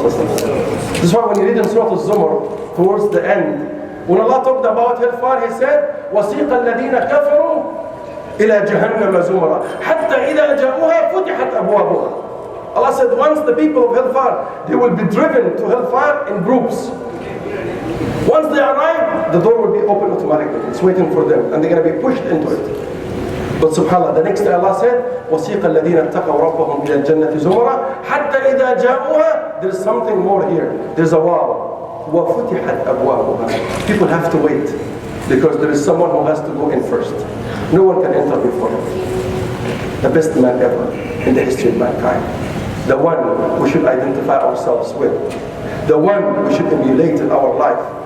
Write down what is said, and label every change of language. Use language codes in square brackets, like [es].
[en] This is why when you read in Surah Al-Zumar, towards the end, when Allah talked about hellfire, He said, [ar] وَسِيقَ الَّذِينَ كَفَرُوا إِلَى جَهَنَّمَ زُمَرًا حَتَّى إِذَا جَاءُوهَا فُتِحَتْ أَبْوَابُهَا. [en] Allah said, once the people of hellfire, they will be driven to hellfire in groups. Once they arrive, the door will be open automatically. It's waiting for them, and they're going to be pushed into it. But subhanAllah, the next day Allah said, [ar] وَسِيقَ الَّذِينَ اتَّقَوْا رَبَّهُمْ إِلَى الْجَنَّةِ زُمَرًا حَتَّى إِذَا جَاءُوهَا. [en] There's something more here. There's a wow. [ar] وَفُتِحَتْ أَبْوَابُهَا. [en] People have to wait, because there is someone who has to go in first. No one can enter before him. The best man ever in the history of mankind. The one we should identify ourselves with. The one we should emulate in our life.